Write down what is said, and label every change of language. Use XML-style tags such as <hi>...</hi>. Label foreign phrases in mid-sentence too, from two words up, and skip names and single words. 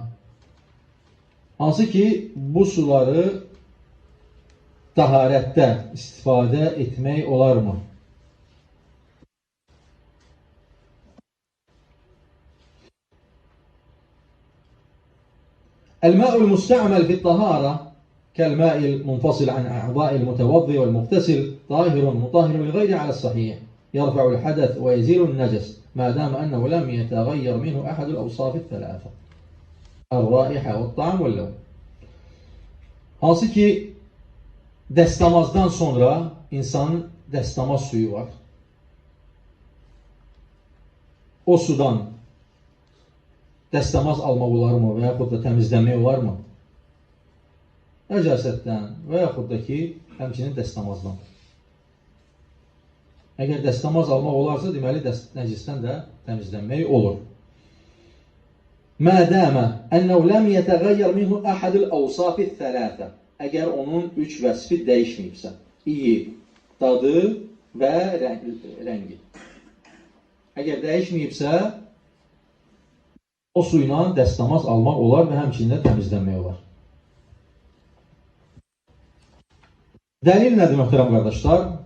<az>Hansı ki bu suları taharətdə istifadə etmək olarmı?</az> <ar>الماء المستعمل في الطهارة كالماء المنفصل عن أعضاء المتوضئ والمغتسل طاهر مطهر للغير على الصحيح يرفع الحدث ويزيل النجس ما دام أنه لم يتغير منه أحد الأوصاف الثلاثة الرائحة والطعم واللون.</ar> <az>Hansı ki dəstəmazdan sonra insanın dəstəmaz suyu var. O sudan dəstəmaz almaq olarmı və yaxud da təmizləmək olarmı? Nəcasətdən və yaxud da ki, həmçinin dəstəmazdan. Əgər dəstəmaz almaq olarsa, deməli nəcisdən də təmizlənmək olur.</az> <ar>مَا دَامَ أَنَّهُ لَمْ يَتَغَيَّرْ مِنْهُ أَحَدُ الْأَوْصَافِ الثَّلَاثَ</ar> <az>Əgər onun üç vəsfi dəyişməyibsə, iyi, dadı və rəngi. Əgər dəyişməyibsə, o su ilə dəstəmaz almaq olar və həmçinin təmizlənmək olar. Dəlil nədir, möhtərəm qardaşlar?</az>